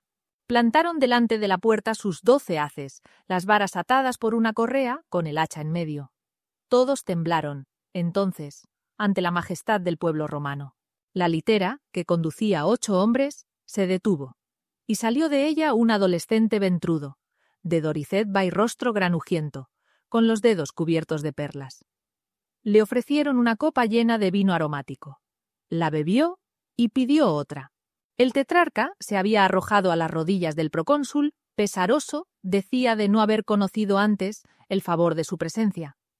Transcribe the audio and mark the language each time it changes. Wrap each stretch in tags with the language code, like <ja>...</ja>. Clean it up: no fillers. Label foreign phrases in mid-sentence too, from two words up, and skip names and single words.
<es>Plantaron delante de la puerta sus 12 haces, las varas atadas por una correa con el hacha en medio. Todos temblaron, entonces, ante la majestad del pueblo romano. La litera, que conducía 8 hombres, se detuvo, y salió de ella un adolescente ventrudo, de doricet vairrostro granujiento, con los dedos cubiertos de perlas. Le ofrecieron una copa llena de vino aromático. La bebió y pidió otra. El tetrarca se había arrojado a las rodillas del procónsul, pesaroso, decía de no haber conocido antes el favor de su presencia.</es>